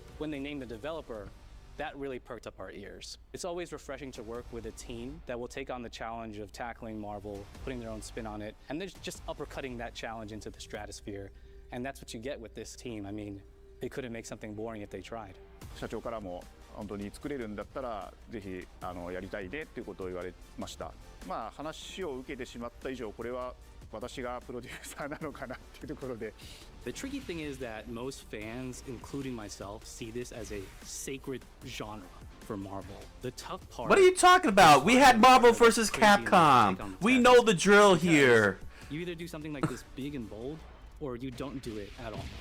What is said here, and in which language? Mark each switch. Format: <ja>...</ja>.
<en>When they named the developer, that really perked up our ears. It's always refreshing to work with a team that will take on the challenge of tackling Marvel, putting their own spin on it, and then just uppercutting that challenge into the stratosphere. And that's what you get with this team. I mean, they couldn't make something boring if they tried.</en> <ja>社長からも本当に作れるんだったらぜひやりたいでっていうことを言われました。話を受けてしまった以上これは私がプロデューサーなのかなっていうところで。</ja> <en>The tricky thing is that most fans, including myself, see this as a sacred genre for Marvel. The tough part. What are you talking about? We had Marvel vs. Capcom. We know the drill here. You either do something like this big and bold, or you don't do it at all.</en>